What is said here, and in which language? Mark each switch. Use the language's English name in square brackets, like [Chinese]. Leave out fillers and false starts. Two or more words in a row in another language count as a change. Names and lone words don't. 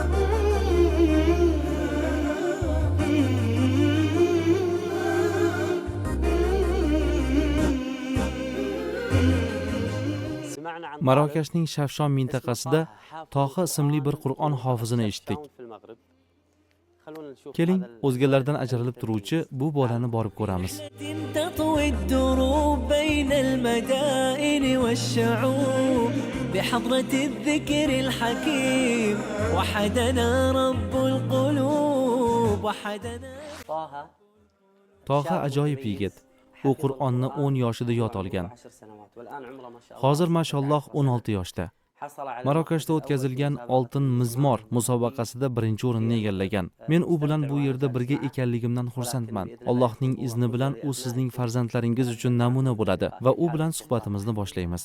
[Uzbek] Marokashning Shafshon mintaqasida Toha ismli bir Qur'on hofizini eshitdik. Keling, o'zgalardan ajralib turuvchi bu bolani borib ko'ramiz. [Arabic] تطوي الدروب بين المدائن والشعوب بحضرة الذكر الحكيم وحدنا رب القلوب وحدنا [Uzbek] Toha ajoyib yigit. U Qur'onni 10 yoshida yod olgan. Hozir mashalloh 16 yoshda. Marokashda o'tkazilgan Oltin Mizmor musobaqasida birinchi o'rinni egallagan. Men u bilan bu yerda birga ekanligimdan xursandman. Allohning izni bilan u sizning farzandlaringiz uchun namuna bo'ladi va u bilan suhbatimizni boshlaymiz.